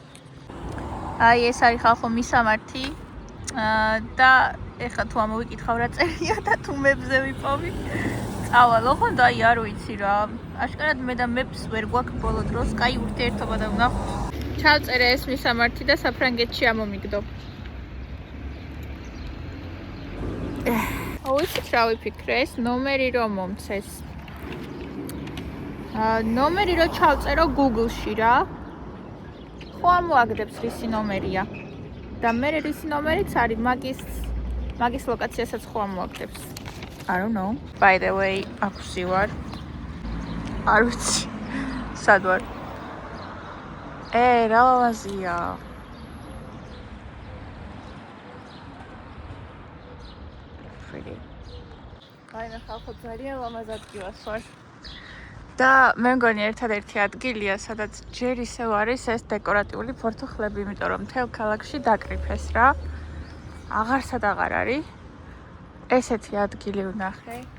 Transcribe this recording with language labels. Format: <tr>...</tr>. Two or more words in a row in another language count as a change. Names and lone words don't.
<ka>აი ეს არის ხალხო მისამართი და ეხლა თუ ამოვიკითხავ რა წერია და თუ მებზე ვიპოვი წავალო ხო და აი არ ვიცი რა აშკარად მე და მეფს ვერ გვაქვს ბოლო დროს კაი ურთიერთობა და ვნახოთ ჩავწერე ეს მისამართი და საფრანგეთში ამომიგდო ვიცით რა ვიფიქრე ეს ნომერი რომ მომცეს ნომერი რომ ჩავწერო Google-ში რა ხო ამოაგდებს რისი ნომერია და მე რისი ნომერიც არის მაგის ლოკაციასაც ხო ამოაგდებს</ka> <en>I don't know by the way</en> <ka>აქვსი ვარ არ ვიცი სად ვარ რა ლამაზია pretty აი მე ხალხო ძალიან ლამაზ ადგილას ვარ და მე მგონი ერთადერთი ადგილია სადაც ჯერ ისევ არის ეს დეკორატიული ფორთოხლები იმიტომ რომ მთელ ქალაქში დაკრიფეს რა აღარსად აღარ არის ესეთი ადგილი ვნახე</ka>